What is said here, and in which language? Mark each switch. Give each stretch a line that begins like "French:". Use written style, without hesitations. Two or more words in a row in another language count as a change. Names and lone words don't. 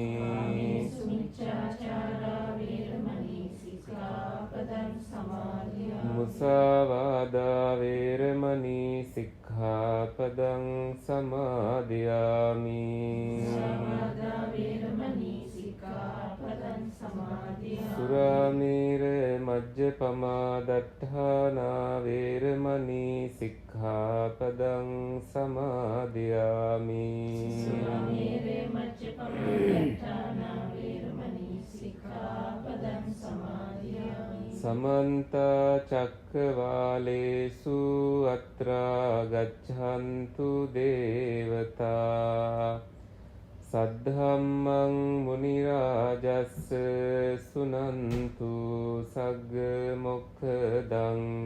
Pali: මුසාවාදා වේරමණී සික්ඛාපදං සමාදියාමි. සුරාමේර මජ්ජපමා දට්ඨානා වේරමණී සික්ඛාපදං සමාදියාමි. සමන්ත චක්කවාලේසු අත්‍රා ගච්ඡන්තු දේවතා සද්ධම්මං මුනි රාජස්ස සුනන්තු සග්ග මොක්ඛදං